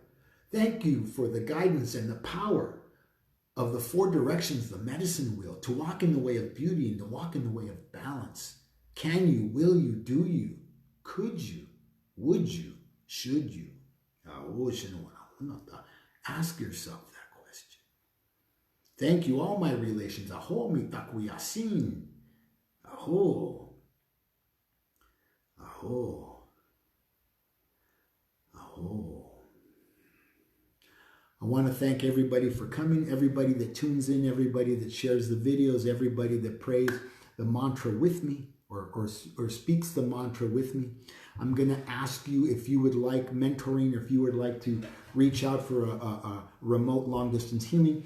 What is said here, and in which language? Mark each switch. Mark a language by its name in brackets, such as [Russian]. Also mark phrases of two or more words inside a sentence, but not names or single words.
[English] Thank you for the guidance and the power of the four directions, the medicine wheel, to walk in the way of beauty and to walk in the way of balance. Can you, will you, do you, could you, would you, should you? Ask yourself that question. Thank you, all my relations. [Lakota] Aho mitaku yasin. Aho. Aho. Aho. [English] want to thank everybody for coming, everybody that tunes in, everybody that shares the videos, everybody that prays the mantra with me or speaks the mantra with me. I'm going to ask you if you would like mentoring, or if you would like to reach out for a remote long-distance healing.